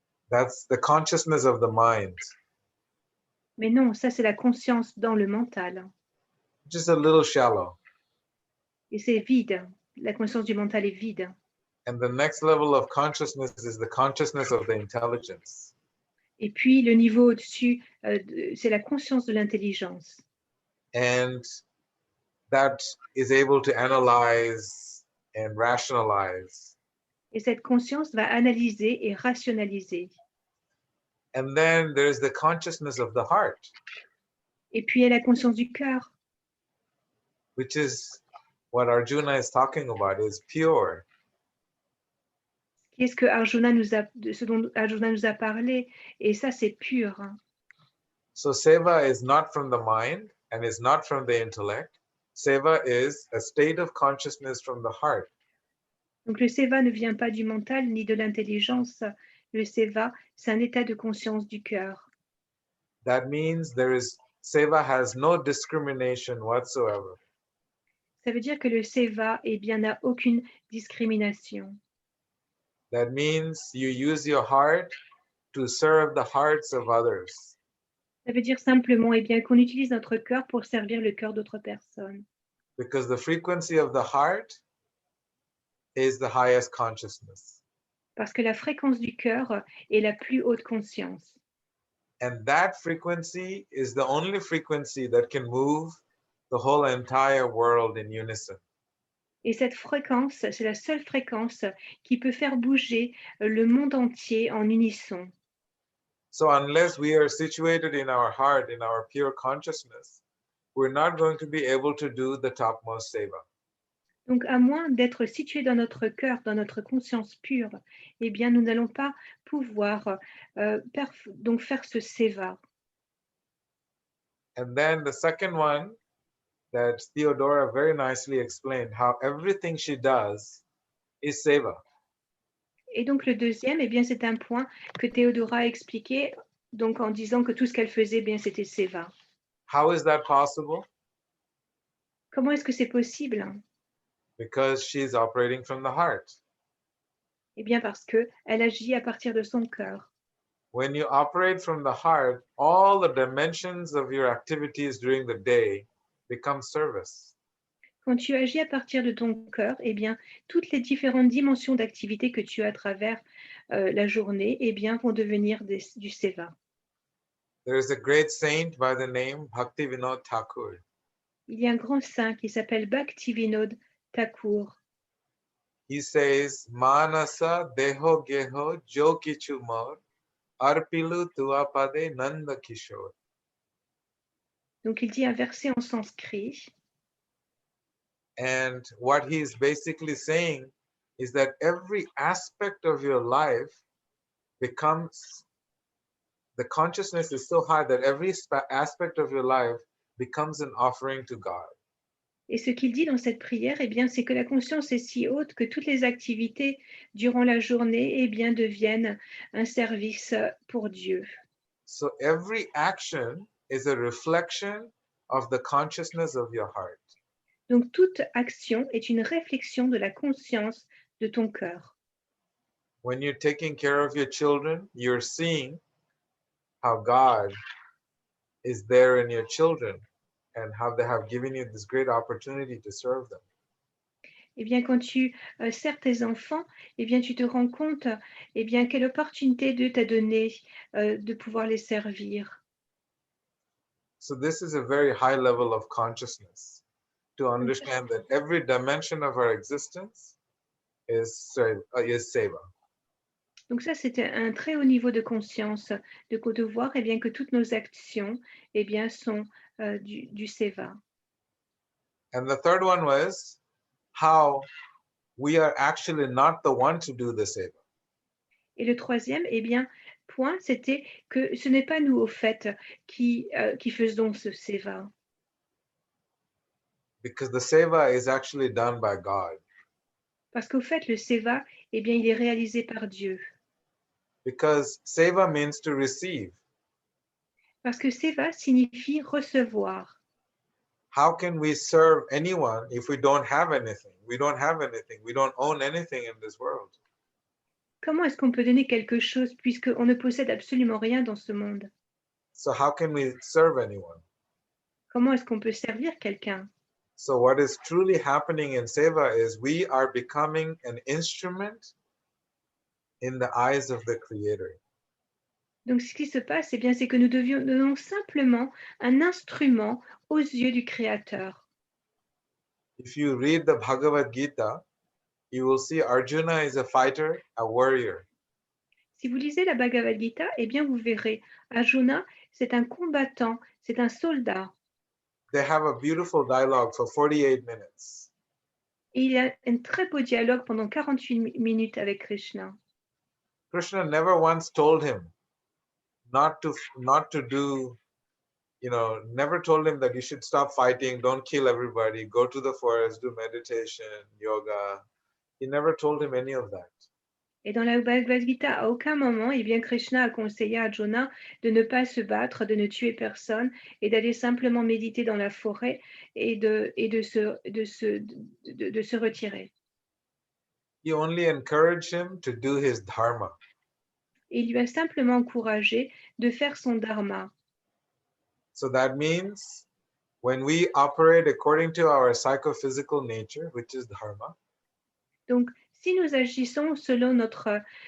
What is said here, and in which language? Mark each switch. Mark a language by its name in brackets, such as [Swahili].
[English] That's the consciousness of the mind, [French] Mais non, ça c'est la conscience dans le mental. [English] just a little shallow. [French] Et c'est vide. La conscience du mental est vide. [English] And the next level of consciousness is the consciousness of the intelligence. [French] Et puis le niveau au-dessus, c'est la conscience de l'intelligence. [English] And that is able to analyze and rationalize. [French] Et cette conscience va analyser et rationaliser. [English] And then there's the consciousness of the heart, [French] Et puis il y a la conscience du cœur, [English] which is what Arjuna is talking about, is pure. [French] qui est ce dont Arjuna nous a parlé. Et ça, c'est pur. [English] So seva is not from the mind and is not from the intellect. Seva is a state of consciousness from the heart. [French] Donc le seva ne vient pas du mental ni de l'intelligence. Le seva, c'est un état de conscience du cœur. [English] That means seva has no discrimination whatsoever. [French] Ça veut dire que le seva, eh bien, n'a aucune discrimination. [English] That means you use your heart to serve the hearts of others. [French] Ça veut dire simplement eh bien, qu'on utilise notre cœur pour servir le cœur d'autres personnes. [English] Because the frequency of the heart is the highest consciousness. [French] Parce que la fréquence du cœur est la plus haute conscience. [English] And that frequency is the only frequency that can move the whole entire world in unison. [French] Et cette fréquence, c'est la seule fréquence qui peut faire bouger le monde entier en unisson. [English] So unless we are situated in our heart, in our pure consciousness, we're not going to be able to do the topmost seva. [French] Donc, à moins d'être situé dans notre cœur, dans notre conscience pure, eh bien, nous n'allons pas pouvoir donc faire ce seva. [English] And then the second one that Theodora very nicely explained, how everything she does is seva. [French] Et donc, le deuxième, eh bien, c'est un point que Théodora a expliqué, donc en disant que tout ce qu'elle faisait, eh bien, c'était seva. [English] How is that possible? [French] Comment est-ce que c'est possible? [English] Because she's operating from the heart. [French] Eh bien, parce qu'elle agit à partir de son cœur. [English] When you operate from the heart, all the dimensions of your activities during the day become service. [French] Quand tu agis à partir de ton cœur, eh bien, toutes les différentes dimensions d'activité que tu as à travers la journée, eh bien, vont devenir du seva. [English] There is a great saint by the name Bhaktivinoda Thakur. [French] Il y a un grand saint qui s'appelle Bhaktivinoda Thakur. [English] He says, [Bangla] Manasa deho geho jo kichu mor, arpilu tuapade nanda kishore. [French] Donc, il dit un verset en sanskrit. [English] And what he's basically saying is that every aspect of your life becomes, the consciousness is so high that every aspect of your life becomes an offering to God. [French] Et ce qu'il dit dans cette prière, eh bien, c'est que la conscience est si haute que toutes les activités durant la journée, eh bien, deviennent un service pour Dieu. [English] So every action is a reflection of the consciousness of your heart. [French] Donc, toute action est une réflexion de la conscience de ton cœur. [English] When you're taking care of your children, you're seeing how God is there in your children and how they have given you this great opportunity to serve them. [French] Eh bien, quand tu sers tes enfants, eh bien, tu te rends compte, eh bien, quelle opportunité Dieu t'a donnée de pouvoir les servir. [English] So this is a very high level of consciousness to understand that every dimension of our existence is seva. [French] Donc ça, c'était un très haut niveau de conscience, de voir eh bien, que toutes nos actions eh bien, sont du seva. [English] And the third one was how we are actually not the one to do the seva. [French] Et le troisième, eh bien, point, c'était que ce n'est pas nous, au fait, qui faisons ce seva. [English] Because the seva is actually done by God. [French] Parce qu'au fait, le seva, eh bien, il est réalisé par Dieu. [English] Because seva means to receive. [French] Parce que seva signifie recevoir. [English] How can we serve anyone if we don't have anything? We don't have anything. We don't own anything in this world. [French] Comment est-ce qu'on peut donner quelque chose puisqu'on ne possède absolument rien dans ce monde? [English] So how can we serve anyone? [French] Comment est-ce qu'on peut servir quelqu'un? [English] So what is truly happening in seva is we are becoming an instrument in the eyes of the Creator. [French] Donc, ce qui se passe, eh bien, c'est que nous devenons simplement un instrument aux yeux du Créateur. [English] If you read the Bhagavad Gita, you will see Arjuna is a fighter, a warrior. [French] Si vous lisez la Bhagavad Gita, eh bien, vous verrez, Arjuna, c'est un combattant, c'est un soldat. [English] They have a beautiful dialogue for 48 minutes. [French] Et il y a un très beau dialogue pendant 48 minutes avec Krishna. [English] Krishna never once told him not to do, never told him that you should stop fighting, don't kill everybody, go to the forest, do meditation, yoga. He never told him any of that. [French] Et dans la Bhagavad Gita, à aucun moment, eh bien, Krishna a conseillé à Arjuna de ne pas se battre, de ne tuer personne et d'aller simplement méditer dans la forêt et de se retirer. [English] He only encouraged him to do his dharma. [French] Et il lui a simplement encouragé de faire son dharma. [English] So that means when we operate according to our psychophysical nature, which is dharma, [French] donc, si nous agissons selon notre